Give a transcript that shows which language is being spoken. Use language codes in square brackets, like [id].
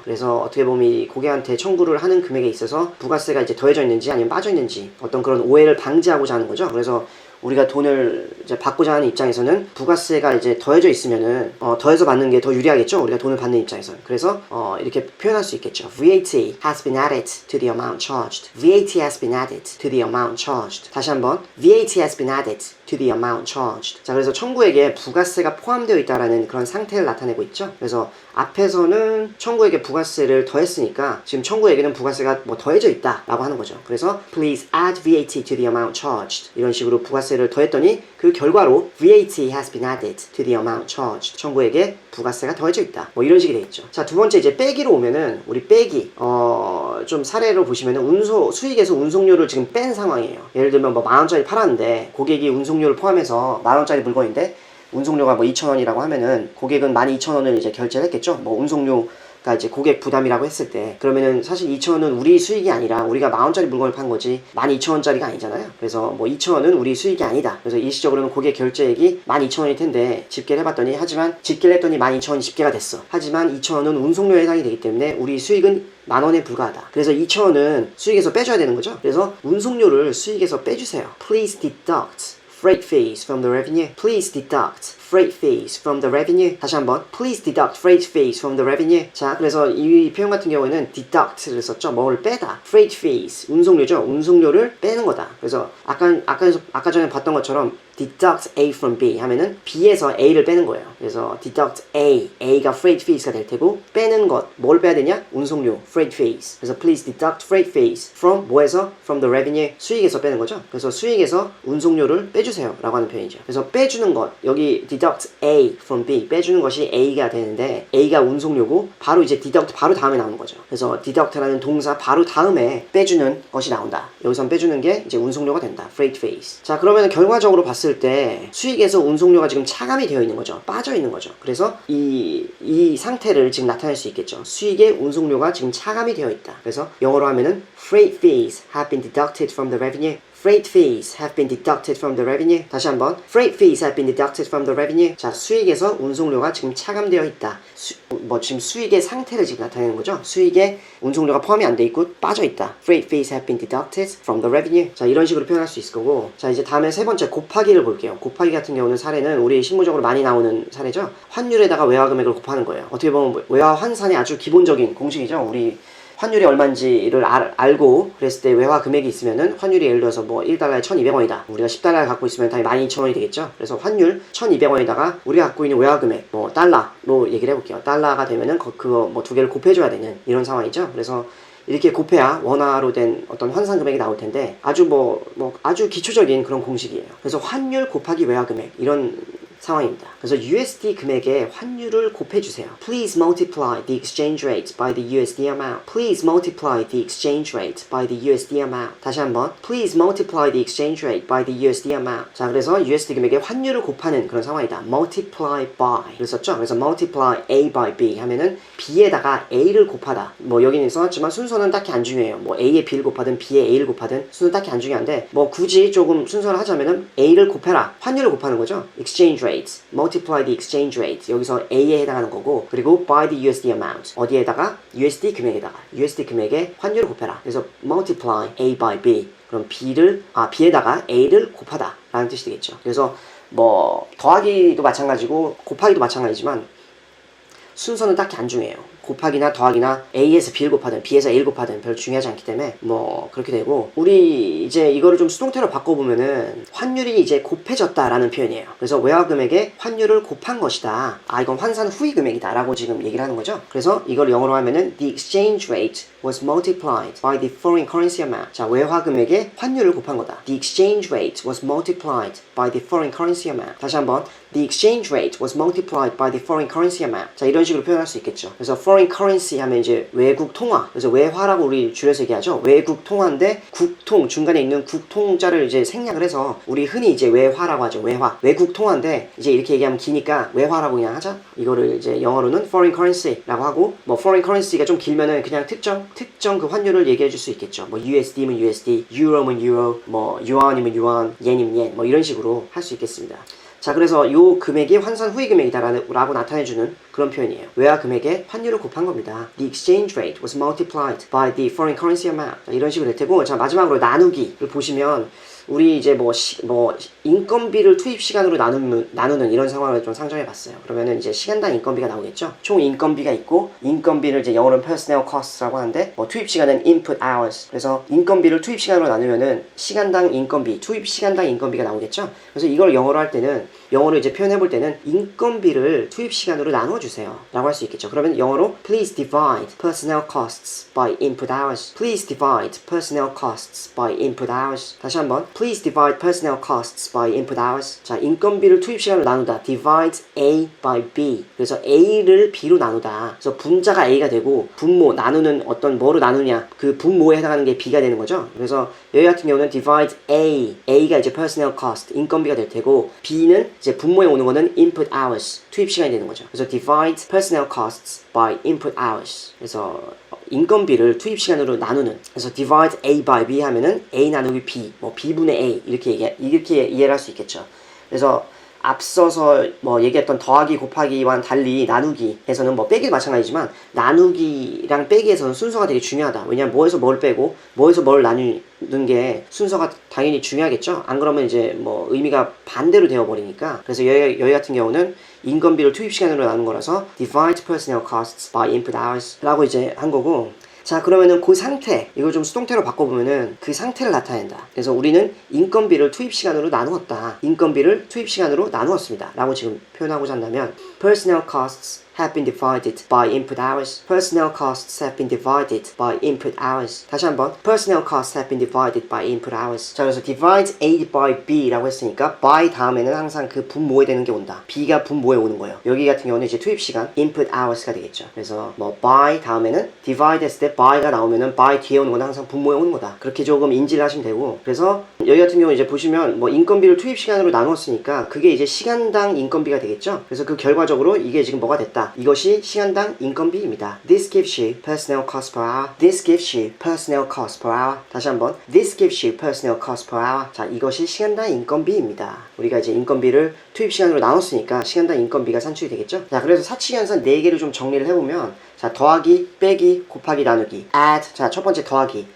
[ko] 그래서 어떻게 보면 이 고객한테 청구를 하는 금액에 있어서 부가세가 이제 더해져 있는지 아니면 빠져 있는지 어떤 그런 오해를 방지하고자 하는 거죠. 그래서 우리가 돈을 이제 받고자 하는 입장에서는 부가세가 이제 더해져 있으면은 더해서 받는 게 더 유리하겠죠. 우리가 돈을 받는 입장에서는. 그래서 이렇게 표현할 수 있겠죠. [en] VAT has been added to the amount charged. VAT has been added to the amount charged. [ko] 다시 한번, [en] VAT has been added to the amount charged. [ko] 자, 그래서 청구액에 부가세가 포함되어 있다라는 그런 상태를 나타내고 있죠. 그래서 앞에서는 청구액에 부가세를 더했으니까 지금 청구액에는 부가세가 더해져 있다라고 하는 거죠. 그래서 [en] please add VAT to the amount charged. [ko] 이런 식으로 부가세를 더했더니 그 결과로 [en] VAT has been added to the amount charged. [ko] 청구액에 부가세가 더해져 있다. 이런 식이 되겠죠. 자, 두 번째 이제 빼기로 오면은, 우리 빼기 좀 사례로 보시면은 수익에서 운송료를 지금 뺀 상황이에요. 예를 들면 10,000원짜리 팔았는데 고객이 운송료를 포함해서 10,000원짜리 물건인데 운송료가 2,000원이라고 하면은 고객은 12,000원을 이제 결제를 했겠죠. 운송료가 이제 고객 부담이라고 했을 때, 그러면은 사실 2,000원은 우리 수익이 아니라 우리가 10,000원짜리 물건을 판 거지 12,000원짜리가 아니잖아요. 그래서 2,000원은 우리 수익이 아니다. 그래서 일시적으로는 고객 결제액이 12,000원일 텐데 집계를 해봤더니, 하지만 집계를 했더니 12,000원이 집계가 됐어. 하지만 2,000원은 운송료에 해당이 되기 때문에 우리 수익은 10,000원에 불과하다. 그래서 2,000원은 수익에서 빼줘야 되는 거죠. 그래서 운송료를 수익에서 빼주세요. [en] Please deduct freight fees from the revenue. Please deduct freight fees from the revenue. [ko] 다시 한번, [en] please deduct freight fees from the revenue. [ko] 자, 그래서 이 표현 같은 경우에는 deduct를 썼죠. 뭘 빼다. freight fees, 운송료죠. 운송료를 빼는 거다. 그래서 아까 전에 봤던 것처럼 [en] deduct A from B [ko] 하면은 B에서 A를 빼는 거예요. 그래서 deduct A가 freight fees가 될 테고 빼는 것, 뭘 빼야 되냐? [en] 운송료, freight fees. [ko] 그래서 [en] please deduct freight fees from [ko] 뭐에서? [en] from the revenue, [ko] 수익에서 빼는 거죠. 그래서 수익에서 운송료를 빼주세요 라고 하는 표현이죠. 그래서 빼주는 것, 여기 deduct A from B, 빼주는 것이 A가 되는데 A가 운송료고 바로 이제 deduct 바로 다음에 나오는 거죠. 그래서 deduct라는 동사 바로 다음에 빼주는 것이 나온다. 여기선 빼주는 게 이제 운송료가 된다. [en] freight fees. [ko] 자, 그러면 결과적으로 봤을 때 수익에서 운송료가 지금 차감이 되어 있는 거죠. 빠져 있는 거죠. 그래서 이 상태를 지금 나타낼 수 있겠죠. 수익의 운송료가 지금 차감이 되어 있다. 그래서 영어로 하면은 [en] freight fees have been deducted from the revenue. Freight fees have been deducted from the revenue. [ko] 다시 한번. [en] Freight fees have been deducted from the revenue. [ko] 자, 수익에서 운송료가 지금 차감되어 있다. 지금 수익의 상태를 지금 나타내는 거죠. 수익에 운송료가 포함이 안 돼 있고 빠져 있다. [en] Freight fees have been deducted from the revenue. [ko] 자, 이런 식으로 표현할 수 있을 거고. 자, 이제 다음에 세 번째 곱하기를 볼게요. 곱하기 같은 경우는 사례는 우리 실무적으로 많이 나오는 사례죠. 환율에다가 외화 금액을 곱하는 거예요. 어떻게 보면 외화 환산의 아주 기본적인 공식이죠. 우리 환율이 얼마인지를 알고 그랬을 때 외화 금액이 있으면은 환율이 예를 들어서 뭐 1달러에 1200원이다. 우리가 10달러를 갖고 있으면 당연히 12000원이 되겠죠. 그래서 환율 1200원에다가 우리가 갖고 있는 외화 금액 뭐 달러로 얘기를 해볼게요. 달러가 되면은 그거 뭐 두 개를 곱해줘야 되는 이런 상황이죠. 그래서 이렇게 곱해야 원화로 된 어떤 환산 금액이 나올 텐데 아주 아주 기초적인 그런 공식이에요. 그래서 환율 곱하기 외화 금액 이런 상황입니다. 그래서 USD 금액에 환율을 곱해주세요. [en] Please multiply the exchange rate by the USD amount. Please multiply the exchange rate by the USD amount. [ko] 다시 한번. [en] Please multiply the exchange rate by the USD amount. [ko] 자, 그래서 USD 금액에 환율을 곱하는 그런 상황이다. [en] Multiply by. [ko] 그랬었죠? 그래서 [en] multiply A by B [ko] 하면은 B에다가 A를 곱하다. 뭐 여기는 써놨지만 순서는 딱히 안 중요해요. 뭐 A에 B를 곱하든 B에 A를 곱하든 순서는 딱히 안 중요한데 뭐 굳이 조금 순서를 하자면은 A를 곱해라. 환율을 곱하는 거죠. Exchange rate. [en] multiply the exchange rate. [ko] 여기서 A에 해당하는 거고 그리고 [en] by the USD amount. [ko] 어디에다가? USD 금액에다가. USD 금액에 환율을 곱해라. 그래서 [en] multiply A by B. [ko] 그럼 B에다가 A를 곱하다 라는 뜻이 되겠죠. 그래서 뭐 더하기도 마찬가지고 곱하기도 마찬가지지만 순서는 딱히 안 중요해요. 곱하기나 더하기나 A에서 B를 곱하든 B에서 A를 곱하든 별로 중요하지 않기 때문에 뭐 그렇게 되고 우리 이제 이거를 좀 수동태로 바꿔보면은 환율이 이제 곱해졌다라는 표현이에요. 그래서 외화 금액에 환율을 곱한 것이다. 이건 환산 후의 금액이다 라고 지금 얘기를 하는 거죠. 그래서 이걸 영어로 하면은 [en] the exchange rate was multiplied by the foreign currency amount. [ko] 자, 외화 금액에 환율을 곱한 거다. [en] The exchange rate was multiplied by the foreign currency amount. [ko] 다시 한번. [en] The exchange rate was multiplied by the foreign currency amount. [ko] 자, 이런 식으로 표현할 수 있겠죠. 그래서 foreign currency 하면 이제 외국 통화. 그래서 외화라고 우리 줄여서 얘기하죠. 외국 통화인데 국통, 중간에 있는 국통자를 이제 생략을 해서 우리 흔히 이제 외화라고 하죠. 외화. 외국 통화인데 이제 이렇게 얘기하면 기니까 외화라고 그냥 하자. 이거를 이제 영어로는 foreign currency라고 하고 뭐 foreign currency가 좀 길면은 그냥 특정 그 환율을 얘기해 줄 수 있겠죠. 뭐 USD면 USD, 유로면 유로, 뭐 유안이면 유안, 옌이면 옌, 뭐 이런 식으로 할 수 있겠습니다. 자, 그래서 요 금액이 환산 후의 금액이다라고 나타내주는 그런 표현이에요. 외화 금액에 환율을 곱한 겁니다. [en] The exchange rate was multiplied by the foreign currency amount. [ko] 자, 이런 식으로 될 테고, 자, 마지막으로 나누기를 보시면 우리 이제 인건비를 투입 시간으로 나누는 이런 상황을 좀 상정해 봤어요. 그러면은 이제 시간당 인건비가 나오겠죠. 총 인건비가 있고 인건비를 이제 영어로는 personnel cost라고 하는데 투입 시간은 input hours. 그래서 인건비를 투입 시간으로 나누면은 시간당 인건비, 투입 시간당 인건비가 나오겠죠. 그래서 이걸 영어로 할 때는 영어로 이제 표현해 볼 때는 인건비를 투입 시간으로 나눠 주세요 라고 할 수 있겠죠. 그러면 영어로 [en] please divide personnel costs by input hours. Please divide personnel costs by input hours. [ko] 다시 한번 [en] Please divide personnel costs by input hours. [ko] 자, 인건비를 투입 시간으로 나누다. [en] Divide A by B. [ko] 그래서 A를 B로 나누다. 그래서 분자가 A가 되고 분모, 나누는 어떤 뭐로 나누냐. 그 분모에 해당하는 게 B가 되는 거죠. 그래서 여기 같은 경우는 divide A. A가 이제 personnel cost, 인건비가 될 테고 B는 이제 분모에 오는 거는 input hours, 투입 시간이 되는 거죠. 그래서 [en] divide personnel costs by input hours. [ko] 그래서 인건비를 투입 시간으로 나누는. 그래서 [en] divide A by B [ko] 하면은 A 나누기 B, 뭐 B분의 A 이렇게 이해를 할 수 있겠죠. 그래서 앞서서 얘기했던 더하기 곱하기와는 달리 나누기에서는 빼기도 마찬가지지만 나누기랑 빼기에서는 순서가 되게 중요하다. 왜냐면 뭐에서 뭘 빼고 뭐에서 뭘 나누는 게 순서가 당연히 중요하겠죠. 안 그러면 이제 의미가 반대로 되어버리니까. 그래서 여기 같은 경우는 인건비를 투입 시간으로 나눈 거라서 [en] divide personnel costs by input hours [ko] 라고 이제 한 거고, 자, 그러면은 그 상태, 이걸 좀 수동태로 바꿔보면은 그 상태를 나타낸다. 그래서 우리는 인건비를 투입 시간으로 나누었다. 인건비를 투입 시간으로 나누었습니다. 라고 지금 표현하고자 한다면 [en] personnel costs have been divided by input hours. Personnel costs have been divided by input hours. [ko] 다시 한번 [en] personnel costs have been divided by input hours. [ko] 자, 그래서 [en] divide A by B [ko] 라고 했으니까 by 다음에는 항상 그 분모에 되는 게 온다. B가 분모에 오는 거예요. 여기 같은 경우는 이제 투입 시간 input hours가 되겠죠. 그래서 뭐 by 다음에는 divide 했을 때 by가 나오면은 by 뒤에 오는 건 항상 분모에 오는 거다. 그렇게 조금 인지를 하시면 되고, 그래서 여기 같은 경우 이제 보시면 뭐 인건비를 투입 시간으로 나눴으니까 그게 이제 시간당 인건비가 되겠죠. 그래서 그 결과적으로 이게 지금 뭐가 됐다. 이것이 시간당 인건비입니다. [en] This gives you personnel cost per hour. This gives you personnel cost per hour. [ko] 다시 한번 [en] This gives you personnel cost per hour. [ko] 자, 이것이 시간당 인건비입니다. 우리가 이제 인건비를 투입 시간으로 나눴으니까 시간당 인건비가 산출이 되겠죠. 자, 그래서 사칙연산 4개를 좀 정리를 해보면, 자, 더하기, 빼기, 곱하기, 나누기. add, 자, 첫 번째 더하기.